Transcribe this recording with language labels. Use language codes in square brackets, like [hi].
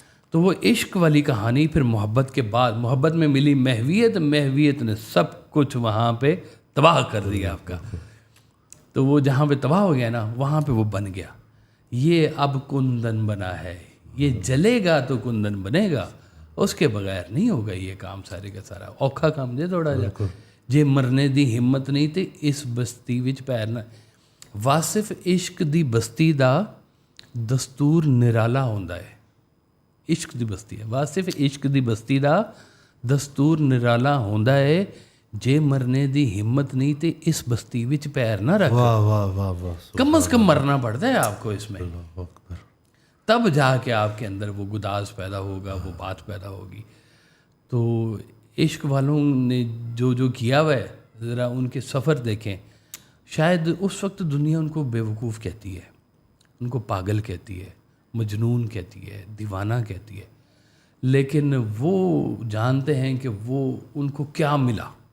[ur] تو وہ عشق والی کہانی پھر محبت کے بعد، محبت میں ملی محویت، محویت نے سب کچھ وہاں پہ تباہ کر دیا آپ کا. تو وہ جہاں پہ تباہ ہو گیا نا وہاں پہ وہ بن گیا. یہ اب کندن بنا ہے، یہ جلے گا تو کندن بنے گا، اس کے بغیر نہیں ہوگا یہ کام سارے کا سارا. [pa] اوکھا کام جے تھوڑا جا جے مرنے دی ہمت نہیں تے اس بستی وچ پیر نہ. واصف عشق دی بستی دا دستور نرالا ہوندا ہے. عشق دی بستی ہے، واصف عشق دی بستی دا دستور نرالا ہوندا ہے. جے مرنے دی ہمت نہیں تے اس بستی وچ پیر نہ رکھ. واہ واہ واہ واہ، [ur] کم از کم مرنا پڑتا ہے آپ کو اس میں، اللہ اکبر. تب جا کے آپ کے اندر وہ گداز پیدا ہوگا، وہ بات پیدا ہوگی. تو عشق والوں نے جو جو کیا ہوا ہے ذرا ان کے سفر دیکھیں. شاید اس وقت دنیا ان کو بیوقوف کہتی ہے، ان کو پاگل کہتی ہے، مجنون کہتی ہے، دیوانہ کہتی ہے، لیکن وہ جانتے ہیں کہ وہ ان کو کیا ملا.